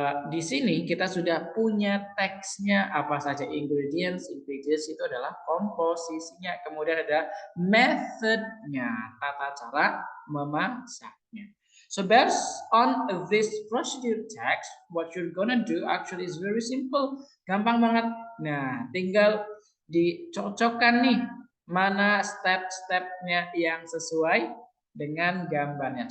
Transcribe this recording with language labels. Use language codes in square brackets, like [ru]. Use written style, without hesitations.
[id] Di sini kita sudah punya teksnya apa saja, ingredients itu adalah komposisinya, kemudian ada methodnya, tata cara memasaknya. [en] So based on this procedure text, what you're gonna do actually is very simple, [id] gampang banget. Nah, tinggal dicocokkan nih mana step-stepnya yang sesuai dengan gambarnya.